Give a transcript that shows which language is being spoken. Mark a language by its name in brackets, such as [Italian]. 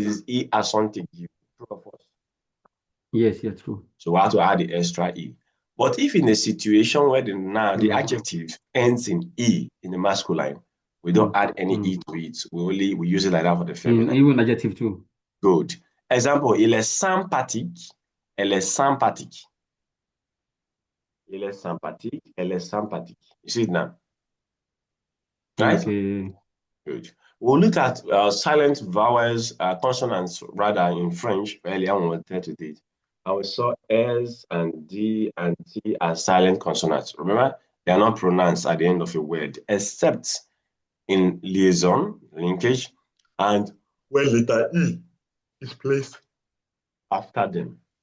[English] it is E accent aigu. True or false? Yes, yeah, true. So we have to add the extra E. But if in a situation where the noun, the Mm. adjective ends in E in the masculine, we don't Mm. add any E to it. We use it like that for the feminine. Even adjective too. Good. [French] Example, il est sympathique, elle est sympathique. Il est sympathique, elle est sympathique. [English] You see it now, right? Okay. Good. We'll look at silent vowels, consonants rather in French earlier when we were to date. And we saw S and D and T as silent consonants. Remember, they are not pronounced at the end of a word, except in liaison, linkage, and when letter E is placed after them.